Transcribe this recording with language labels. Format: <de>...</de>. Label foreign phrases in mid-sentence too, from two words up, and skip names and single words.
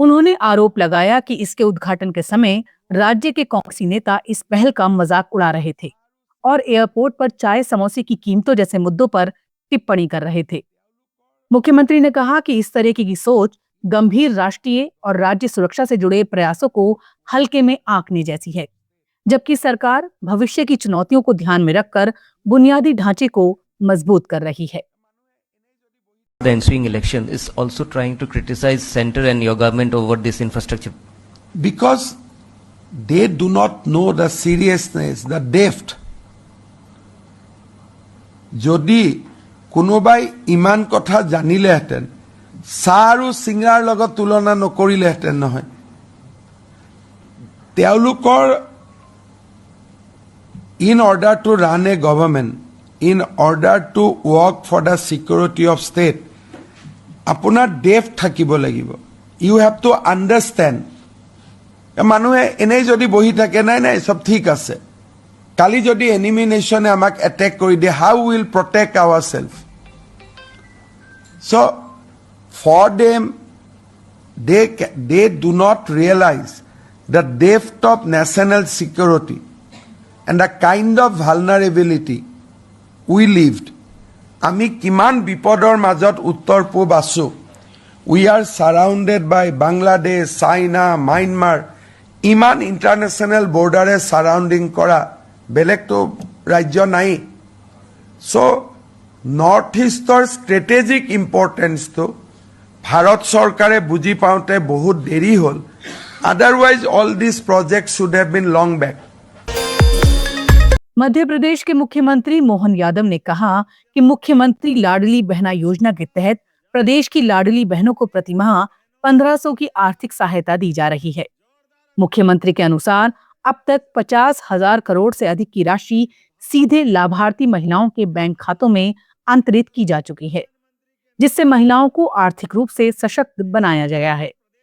<hi>उन्होंने आरोप लगाया कि इसके उद्घाटन के समय राज्य के कांग्रेसी नेता इस पहल का मजाक उड़ा रहे थे और एयरपोर्ट पर चाय समोसे की कीमतों जैसे मुद्दों पर टिप्पणी कर रहे थे। मुख्यमंत्री ने कहा कि इस तरह की सोच गंभीर राष्ट्रीय और राज्य सुरक्षा से जुड़े प्रयासों को हल्के में आंकने जैसी है, जबकि सरकार भविष्य की चुनौतियों को ध्यान में रखकर बुनियादी ढांचे को मजबूत कर रही है।</hi> <en>The ensuing election is also trying to criticize center and your government over this infrastructure. Because they do not know the seriousness, the depth.</en> <as>যদি কোনোবাই ইমান কথা জানিলেহেঁতেন চাহ আৰু চিংৰাৰ লগত তুলনা নকৰিলেহেঁতেন নহয়।</as> <en>তেওঁলোকৰ in order to run a government, in order to work for the security of state,</en> <as>আপোনাৰ ডেপ্থ থাকিব লাগিব।</as> <en>you have to understand.</en> <as>মানুহে এনেই যদি বহি থাকে নাই নাই চব ঠিক আছে, কালি যদি</as> <en>enemy nation</en> <as>আমাক এটেক কৰি দিয়ে,</as> <en>how will protect our self? so for them they do not realize the depth of national security and the kind of vulnerability we lived.</en> <as>আমি কিমান বিপদৰ মাজত উত্তৰ পূব আছো।</as> <en>We are surrounded by Bangladesh, China, Myanmar,</en> <as>ইমান</as> <en>international border surrounding</en> <as>কৰা বেলেগতো ৰাজ্য নাই। চ'</as> <en>North East strategic importance</en> <as>ভাৰত চৰকাৰে বুজি পাওঁতে বহুত দেৰি হ'ল।</as> <en>otherwise all this project should have been long back.</en> <hi>मध्य प्रदेश के मुख्यमंत्री मोहन यादव ने कहा कि मुख्यमंत्री लाडली बहना योजना के तहत प्रदेश की लाडली बहनों को प्रतिमाह 1500 की आर्थिक सहायता दी जा रही है। मुख्यमंत्री के अनुसार अब तक 50,000 करोड़ से अधिक की राशि सीधे लाभार्थी महिलाओं के बैंक खातों में अंतरित की जा चुकी है, जिससे महिलाओं को आर्थिक रूप से सशक्त बनाया गया है।</hi>